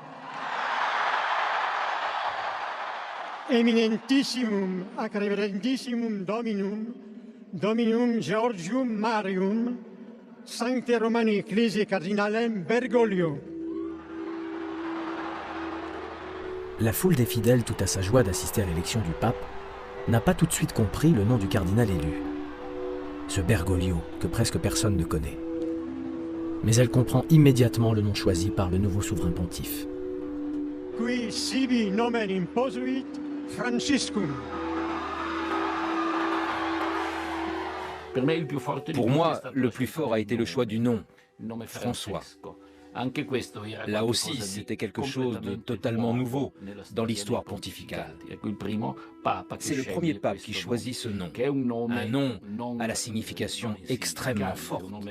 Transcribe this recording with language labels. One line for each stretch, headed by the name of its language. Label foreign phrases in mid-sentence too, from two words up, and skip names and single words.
Latin: Eminentissimum ac reverentissimum Dominum Georgium Marium, Sancte Romani Ecclesiae Cardinalem Bergoglio.
French: La foule des fidèles, tout à sa joie d'assister à l'élection du pape, n'a pas tout de suite compris le nom du cardinal élu. Ce Bergoglio que presque personne ne connaît. Mais elle comprend immédiatement le nom choisi par le nouveau souverain pontife.
Latin: Qui sibi nomen imposuit Franciscum.
French: Pour moi, le plus fort a été le choix du nom, François. Là aussi, c'était quelque chose de totalement nouveau dans l'histoire pontificale. C'est le premier pape qui choisit ce nom, un nom à la signification extrêmement forte.